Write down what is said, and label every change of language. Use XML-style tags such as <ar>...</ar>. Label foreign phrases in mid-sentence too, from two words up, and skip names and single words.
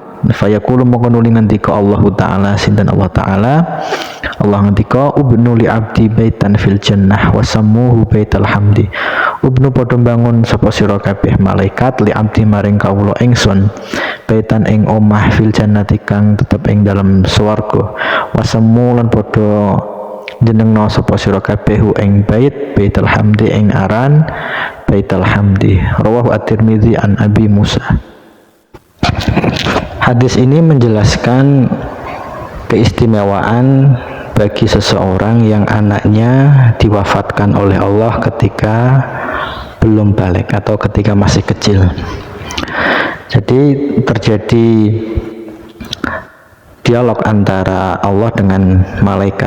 <jv>Fayaqulu mongko nuli ngendika Allah taala sinten Allah taala, Allah ngendika</jv> <ar>ابنوا لعبدي بيتا في الجنة وسموه بيت الحمد,</ar> <jv>ubnu padha bangun sapa sira kabeh malaikat</jv> <ar>لعبدي</ar> <jv>maring kawula ingsun baitan ing omah</jv> <ar>في الجنة</ar> <jv>kang tetep ing dalam swarga,</jv> <ar>وسموا</ar> <jv>lan padha jenengna sapa sira kabeh ing</jv> <ar>بيت الحمد</ar> <jv>ing aran</jv> <ar>بيت الحمد. رواه الترمذي عن أبي موسى.</ar> <id>Hadis ini menjelaskan keistimewaan bagi seseorang yang anaknya diwafatkan oleh Allah ketika belum balik atau ketika masih kecil. Jadi terjadi dialog antara Allah dengan malaikat.</id>